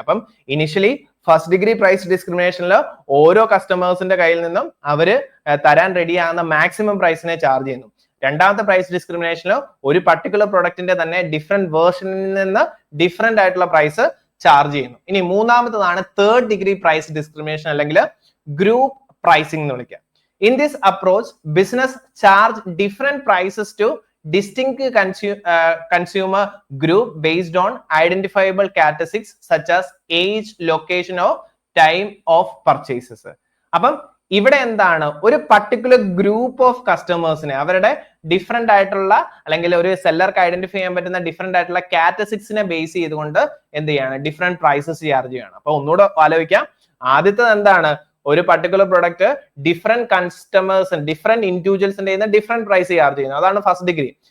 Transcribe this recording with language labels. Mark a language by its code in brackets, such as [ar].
[ml] അപ്പം initially first degree price ഡിസ്ക്രിമിനേഷനിൽ ഓരോ കസ്റ്റമേഴ്സിന്റെ കയ്യിൽ നിന്നും അവര് തരാൻ റെഡി ആകുന്ന മാക്സിമം പ്രൈസിനെ ചാർജ് ചെയ്യുന്നു. രണ്ടാമത്തെ പ്രൈസ് ഡിസ്ക്രിമിനേഷനിൽ ഒരു പർട്ടിക്കുലർ പ്രൊഡക്റ്റിന്റെ തന്നെ ഡിഫറെന്റ് വേർഷനിൽ നിന്ന് ഡിഫറെന്റ് ആയിട്ടുള്ള പ്രൈസ് ചാർജ് ചെയ്യുന്നു. ഇനി മൂന്നാമത്തതാണ് തേർഡ് ഡിഗ്രി പ്രൈസ് ഡിസ്ക്രിമിനേഷൻ അല്ലെങ്കിൽ ഗ്രൂപ്പ് പ്രൈസിംഗ് എന്ന് വിളിക്കുക. [en] In this approach business charge different prices to distinct consumer group based on identifiable characteristics such as age, location or time of purchases. [ml] അപ്പം ഇവിടെ എന്താണ്, ഒരു particular group of കസ്റ്റമേഴ്സിനെ അവരുടെ different ആയിട്ടുള്ള അല്ലെങ്കിൽ ഒരു സെല്ലർക്ക് ഐഡന്റിഫൈ ചെയ്യാൻ പറ്റുന്ന ഡിഫറെന്റ് ആയിട്ടുള്ള കാറ്റഗറിസിനെ ബേസ് ചെയ്തുകൊണ്ട് എന്ത് ചെയ്യാണ്, ഡിഫറെന്റ് പ്രൈസസ് ചാർജ് ചെയ്യണം. അപ്പൊ ഒന്നുകൂടെ ആലോചിക്കാം. ആദ്യത്തെ എന്താണ്, ഒരു particular product different customers different ഇൻഡിവിജ്വൽസിന്റെ different price charge ചെയ്യുന്നു. അതാണ് ഫസ്റ്റ് ഡിഗ്രി.